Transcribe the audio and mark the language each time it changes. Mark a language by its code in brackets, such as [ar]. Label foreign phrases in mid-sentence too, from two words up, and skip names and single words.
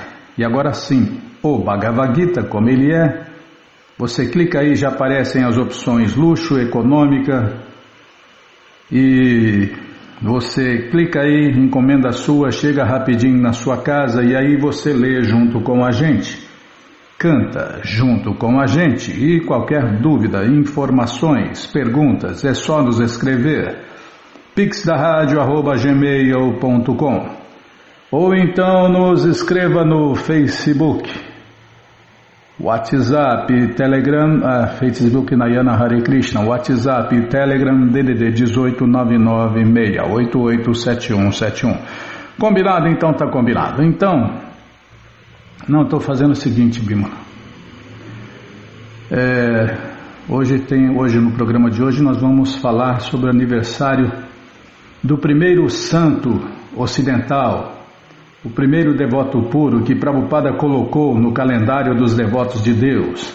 [pt] E agora sim, o Bhagavad Gita como ele é, você clica aí, já aparecem as opções luxo, econômica, e você clica aí, encomenda sua, chega rapidinho na sua casa e aí você lê junto com a gente, canta junto com a gente. E qualquer dúvida, informações, perguntas, é só nos escrever pixdaradio@gmail.com ou então nos escreva no Facebook, WhatsApp, Telegram, Facebook Nayana Hare Krishna, WhatsApp, Telegram, DDD 18996887171. Combinado? Então tá combinado. Então, não, estou fazendo o seguinte, Bima. Hoje no programa de hoje nós vamos falar sobre o aniversário do primeiro santo ocidental, o primeiro devoto puro que Prabhupada colocou no calendário dos devotos de Deus.